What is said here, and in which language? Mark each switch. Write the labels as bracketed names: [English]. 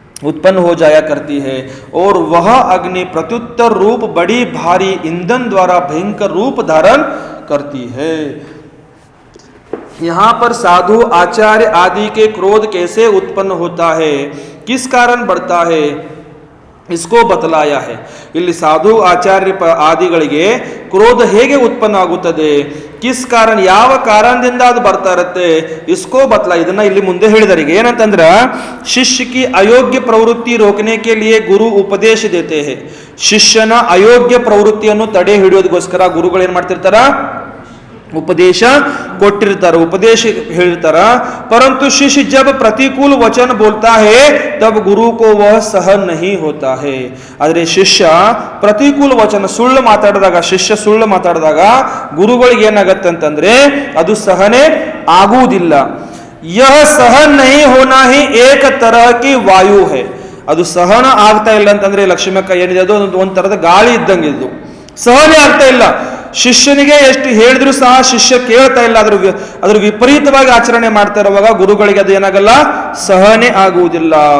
[Hindi] उत्पन्न हो जाया करती है और वह अग्नि प्रत्युत्तर रूप बड़ी भारी ईंधन द्वारा भयंकर रूप धारण करती है. यहां पर साधु आचार्य आदि के क्रोध कैसे उत्पन्न होता है, किस कारण बढ़ता है, इसको बतलाया है. [Kannada] ಇಲ್ಲಿ ಸಾಧು ಆಚಾರ್ಯ ಆದಿಗಳಿಗೆ ಕ್ರೋಧ ಹೇಗೆ ಉತ್ಪನ್ನ ಆಗುತ್ತದೆ, [Hindi] ಕಿಸ್ ಕಾರಣ [Kannada] ಯಾವ ಕಾರಣದಿಂದ ಅದು ಬರ್ತಾ ಇರುತ್ತೆ, [Hindi] ಇಸ್ಕೋ ಬತ್ಲಾ [Kannada] ಇದನ್ನ ಇಲ್ಲಿ ಮುಂದೆ ಹೇಳಿದಾರೆ. ಏನಂತಂದ್ರ [Hindi] ಶಿಷ್ಯ ಕಿ ಅಯೋಗ್ಯ ಪ್ರವೃತ್ತಿ ರೋಕನೆ ಕೆ ಲಿಯೆ ಗುರು ಉಪದೇಶ ದೇತೆ ಹೇ. [Kannada] ಶಿಷ್ಯನ ಅಯೋಗ್ಯ ಪ್ರವೃತ್ತಿಯನ್ನು ತಡೆ ಹಿಡಿಯೋದಕ್ಕೋಸ್ಕರ ಗುರುಗಳು ಏನ್ ಮಾಡ್ತಿರ್ತಾರ, उपदेश कोटिर्तार, उपदेश ಹೇಳ್ತಾರ. [Hindi] परंतु शिष्य जब प्रतिकूल वचन बोलता है तब गुरु को वह सहन नहीं होता है. [Kannada] ಆದರೆ ಶಿಷ್ಯ ಪ್ರತಿಕೂಲ ವಚನ ಸುಳ್ಳು ಮಾತಾಡಿದಾಗ, ಶಿಷ್ಯ ಸುಳ್ಳು ಮಾತಾಡಿದಾಗ ಗುರುಗಳಿಗೆ ಏನಾಗತ್ತೆ ಅಂತಂದ್ರೆ ಅದು ಸಹನೆ ಆಗುವುದಿಲ್ಲ. [Hindi] यह सहन नहीं होना ही एक तरह की वायु है. [Kannada] ಅದು ಸಹನ ಆಗ್ತಾ ಇಲ್ಲ ಅಂತಂದ್ರೆ ಲಕ್ಷ್ಮಕ್ಕ ಏನಿದೆ ಅದು ಒಂದ್ ತರದ ಗಾಳಿ ಇದ್ದಂಗೆ, ಇದು ಸಹನೆ ಆಗ್ತಾ ಇಲ್ಲ. ಶಿಷ್ಯನಿಗೆ ಎಷ್ಟು ಹೇಳಿದ್ರು ಸಹ ಶಿಷ್ಯ ಕೇಳ್ತಾ ಇಲ್ಲ, ಅದ್ರ ವಿಪರೀತವಾಗಿ ಆಚರಣೆ ಮಾಡ್ತಾ ಇರುವಾಗ ಗುರುಗಳಿಗೆ ಅದು ಏನಾಗಲ್ಲ, ಸಹನೆ ಆಗುವುದಿಲ್ಲ.